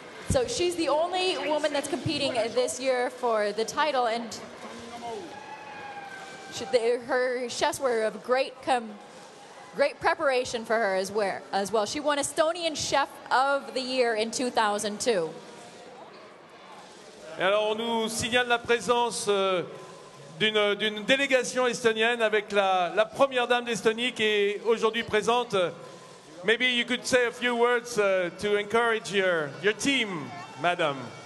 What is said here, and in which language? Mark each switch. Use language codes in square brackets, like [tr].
[en] So she's the only woman that's competing this year for the title, and her chefs were of great preparation for her as well. She won Estonian Chef of the Year in 2002. [fr] Et alors on nous signale la présence d'une délégation estonienne avec la première dame d'Estonie qui est aujourd'hui présente. [en] Maybe you could say a few words to encourage your team, madam.